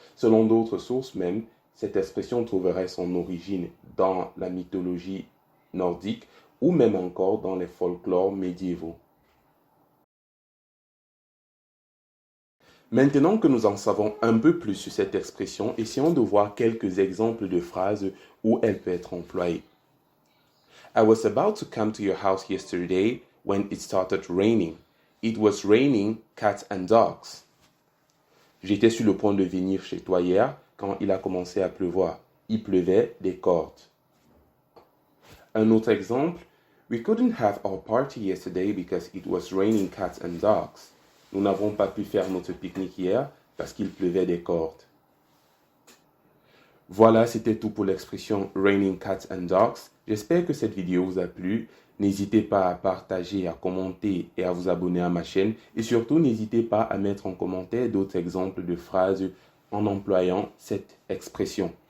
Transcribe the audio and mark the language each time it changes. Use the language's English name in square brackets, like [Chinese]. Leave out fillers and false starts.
[French] Selon d'autres sources même, cette expression trouverait son origine dans la mythologie nordique ou même encore dans les folklores médiévaux. Maintenant que nous en savons un peu plus sur cette expression, essayons de voir quelques exemples de phrases où elle peut être employée. [English] I was about to come to your house yesterday when it started raining. It was raining cats and dogs. [French] J'étais sur le point de venir chez toi hier quand il a commencé à pleuvoir. Il pleuvait des cordes. Un autre exemple, [English] we couldn't have our party yesterday because it was raining cats and dogs. [French] Nous n'avons pas pu faire notre pique-nique hier parce qu'il pleuvait des cordes. Voilà, c'était tout pour l'expression raining cats and dogs. J'espère que cette vidéo vous a plu. N'hésitez pas à partager, à commenter et à vous abonner à ma chaîne. Et surtout, n'hésitez pas à mettre en commentaire d'autres exemples de phrases en employant cette expression.